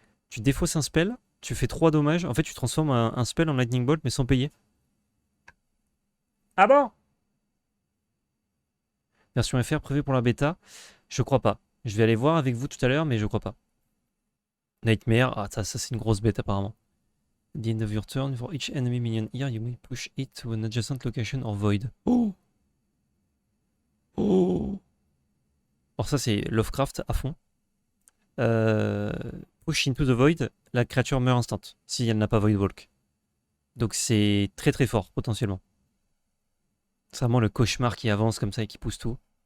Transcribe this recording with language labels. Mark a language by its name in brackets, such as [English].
[French] Tu défausses un spell, tu fais 3 dommages. En fait, tu transformes un spell en Lightning Bolt, mais sans payer. Ah bon? Version FR prévue pour la bêta. Je crois pas. Je vais aller voir avec vous tout à l'heure, mais je crois pas. Nightmare, ah ça c'est une grosse bête apparemment. [English] At the end of your turn, for each enemy minion here, you may push it to an adjacent location or void. Oh! [French] Oh! Alors ça c'est Lovecraft à fond. Euh, [English] Push into the void, [French] la créature meurt instant si elle n'a pas void walk. Donc c'est très très fort potentiellement. C'est vraiment le cauchemar qui avance comme ça et qui pousse tout.